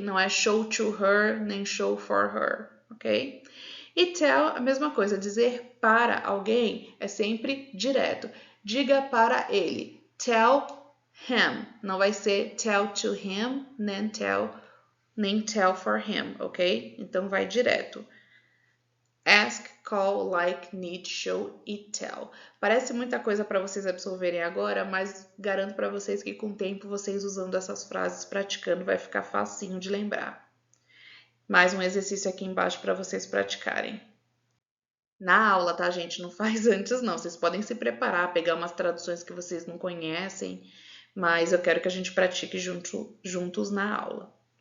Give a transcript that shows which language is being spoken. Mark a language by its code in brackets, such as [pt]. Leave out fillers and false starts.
[pt] Não é show to her, nem show for her. Ok? E tell, a mesma coisa, dizer para alguém é sempre direto. Diga para ele. [en] Tell him. [pt] Não vai ser tell to him, nem tell for him, ok? Então vai direto. Ask, call, like, need, show e tell. Parece muita coisa para vocês absorverem agora, mas garanto para vocês que com o tempo vocês usando essas frases, praticando, vai ficar facinho de lembrar. Mais um exercício aqui embaixo para vocês praticarem. Na aula, tá, gente? Não faz antes, não. Vocês podem se preparar, pegar umas traduções que vocês não conhecem, mas eu quero que a gente pratique juntos na aula.